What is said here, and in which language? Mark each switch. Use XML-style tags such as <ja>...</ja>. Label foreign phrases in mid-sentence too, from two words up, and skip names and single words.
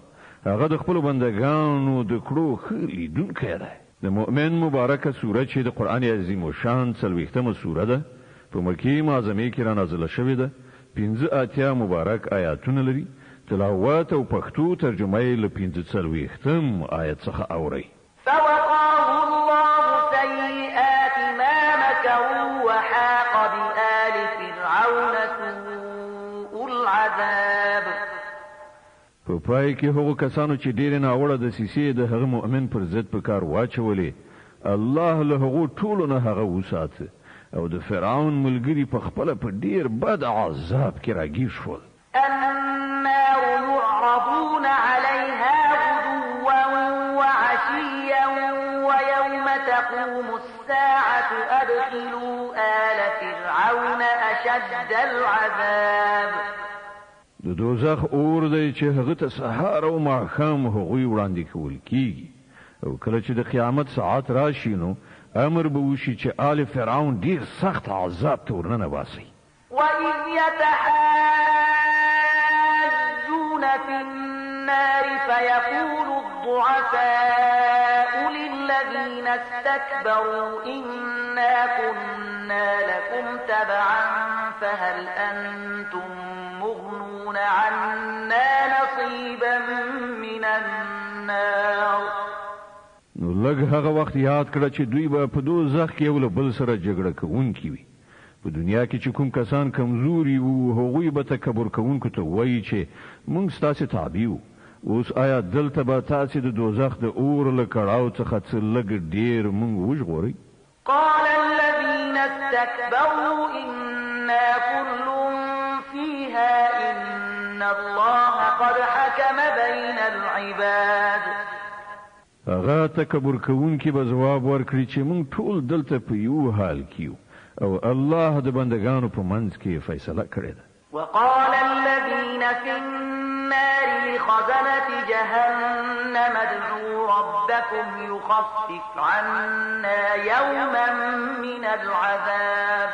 <ps>هغه د خپلو بندګانو د کړو ښه لیدونکی دی. د مؤمن مبارکه سوره چې د قرآن عظیم الشان 40مه سوره ده په مکې معظمې کې رانازله شوې ده 85 مبارک آیاتونه لري. تلاوت او پښتو ترجمه یې له 45 آیت څخه اورئ.</ps> <ar>فوقاه الله سيئات ما مكروا وحاق بآل فرعون سوء العذاب.</ar> <ps>په پای کې هغو کسانو چې ډېرې ناوړه دسیسې د هغه مؤمن پر ضد په کار واچولې الله له هغو ټولو نه هغه وساته او د فرعون ملګري په خپله په ډېر بد عذاب کې راګیر شول.</ps> <ar>النار يعرضون عليها غدوا وعشيا ويوم تقوم الساعة أدخلوا آل فرعون أشد العذاب.</ar> <ps>د دوزخ اور دی چې هغه ته سهار او ماښام هغوی وړاندې کول کیږي او کله چې د قیامت ساعت راشي نو امر به وشي چې آل فرعون ډېر سخت عذاب ته ورننباسي.</ps> <ar>وإذ يتحاجون في النار فيقول الضعفاء للذين استكبروا إنا كنا لكم تبعا فهل أنتم مغنون عنا نصيبا من النار.</ar> <ps>نو لږ هغه وخت یاد کړه چې دوی به په دوزخ کې یو له بل سره جګړه کوونکي وي. په دنیا کې چې کوم کسان کمزوري وو هغوی به تکبر کوونکو ته وایي چې موږ ستاسې تابع وو اوس آیا دلته به تاسې د دوزخ د اور له کړاو څخه څه لږ ډېر موږ وژغورئ؟</ps> <ar>قال الذين استكبروا إنا كل فيها إن الله قد حكم بين العباد.</ar> <ps>هغه تکبر کوونکي به ځواب ورکړي چې موږ ټول دلته په یو حال کیو او الله د بندگانو په منځ کې فیصله کړې ده.</ps> <ar>وقال الذين في النار لخزنة جهنم ادعوا ربكم يخفف عنا يوما من العذاب.</ar>